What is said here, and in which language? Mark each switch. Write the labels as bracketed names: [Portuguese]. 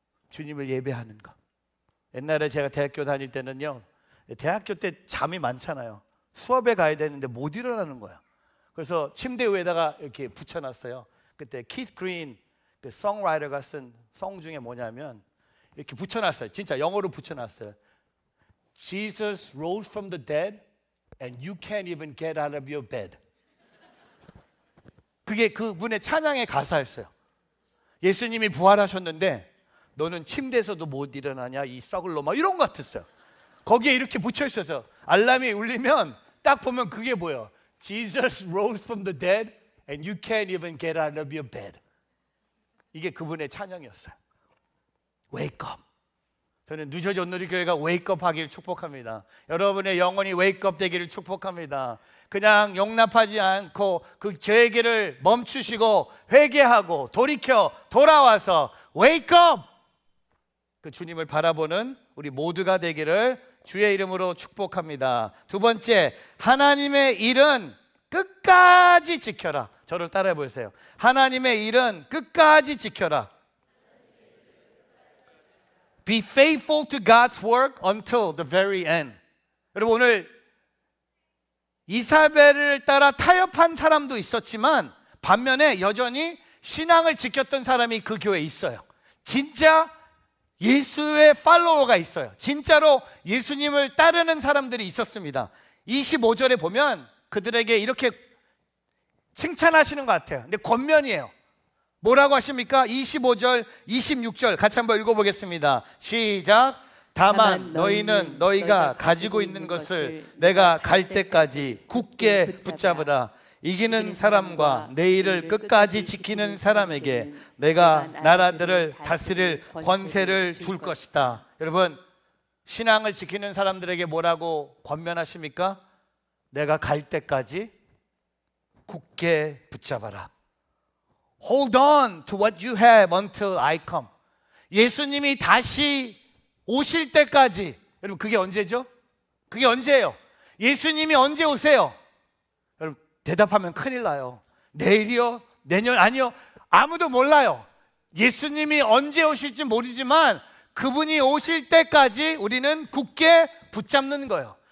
[Korean] 주님을 예배하는 거. 옛날에 제가 대학교 다닐 때는요, 대학교 때 잠이 많잖아요. 수업에 가야 되는데 못 일어나는 거야. 그래서 침대 위에다가 이렇게 붙여놨어요. 그때 키스 그린 그 송라이터가 쓴 송 중에 뭐냐면 이렇게 붙여놨어요. 진짜 영어로 붙여놨어요. [English] Jesus rose from the dead and you can't even get out of your bed. [Korean] 그게 그분의 찬양의 가사였어요. 예수님이 부활하셨는데 너는 침대에서도 못 일어나냐 이 썩을 놈아, 이런 것 같았어요. 거기에 이렇게 붙여 있어서 알람이 울리면 딱 보면 그게 보여. [English] Jesus rose from the dead and you can't even get out of your bed. [Korean] 이게 그분의 찬양이었어요. [English] Wake up. [Korean] 저는 뉴저지 온누리교회가 [English] wake up [Korean] 하기를 축복합니다. 여러분의 영혼이 [English] wake up [Korean] 되기를 축복합니다. 그냥 용납하지 않고 그 죄의 길을 멈추시고 회개하고 돌이켜 돌아와서 [English] wake up! [Korean] 그 주님을 바라보는 우리 모두가 되기를 주의 이름으로 축복합니다. 두 번째, 하나님의 일은 끝까지 지켜라. 저를 따라해 보세요. 하나님의 일은 끝까지 지켜라. [English] Be faithful to God's work until the very end. [Korean] 여러분, 오늘 이사벨을 따라 타협한 사람도 있었지만 반면에 여전히 신앙을 지켰던 사람이 그 교회에 있어요. 진짜 예수의 팔로워가 있어요. 진짜로 예수님을 따르는 사람들이 있었습니다. 25절에 보면 그들에게 이렇게 칭찬하시는 것 같아요. 근데 권면이에요. 뭐라고 하십니까? 25절, 26절 같이 한번 읽어보겠습니다. 시작. 다만 너희는 너희가 가지고 있는 것을 내가 갈 때까지 굳게 붙잡으라. 이기는 사람과 내 일을 끝까지 지키는 사람에게 내가 나라들을 다스릴 권세를 줄 것이다. 여러분, 신앙을 지키는 사람들에게 뭐라고 권면하십니까? 내가 갈 때까지 굳게 붙잡아라. [English] Hold on to what you have until I come. [Korean] 예수님이 다시 오실 때까지. 여러분, 그게 언제죠? 그게 언제예요? 예수님이 언제 오세요? 여러분, 대답하면 큰일 나요. 내일이요? 내년? 아니요. 아무도 몰라요. 예수님이 언제 오실지 모르지만 그분이 오실 때까지 우리는 굳게 붙잡는 거예요.